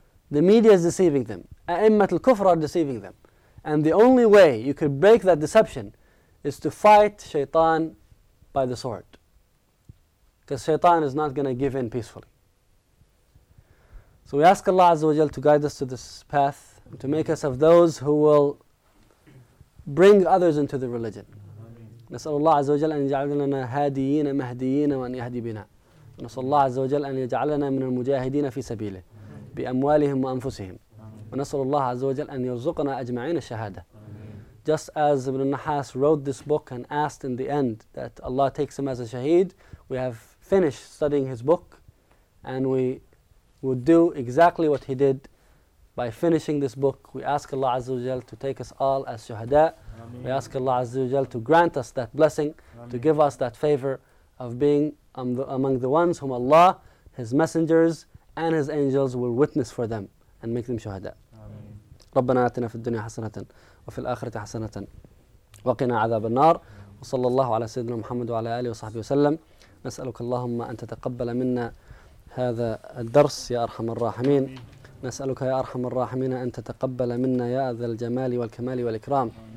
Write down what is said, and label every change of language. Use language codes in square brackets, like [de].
[en] The media is deceiving them. A'immat al-Kufr are deceiving them. And the only way you could break that deception is to fight Shaitan by the sword. Because Shaitan is not going to give in peacefully. So we ask Allah Azza wa Jal to guide us to this path, to make us of those who will bring others into the religion. [ar] نسأل الله عز وجل أن يجعلنا هاديين مهديين وأن يهدي بنا. نسأل الله عز وجل أن يجعلنا من المجاهدين في سبيله بأموالهم وأنفسهم. ونسأل الله عز وجل أن يرزقنا أجمعين الشهادة. [en] Just as Ibn al-Nahas wrote this book and asked in the end that Allah takes him as a shaheed, we have finished studying his book and we would do exactly what he did. By finishing this book, we ask Allah Azza wa Jal to take us all as shuhada. We ask Allah Azza wa Jal to grant us that blessing, to give us that favor of being among the ones whom Allah, His messengers, and His angels will witness for them and make them shuhada. [ar] ربنا آتنا في الدنيا حسنة وفي الآخرة حسنة وقنا عذاب النار وصلى الله على سيدنا محمد وعلى آله وصحبه وسلم نسألك اللهم أن تتقبل منا هذا الدرس يا أرحم الراحمين نسألك يا أرحم الراحمين أن تتقبل منا يا ذا الجمال والكمال والإكرام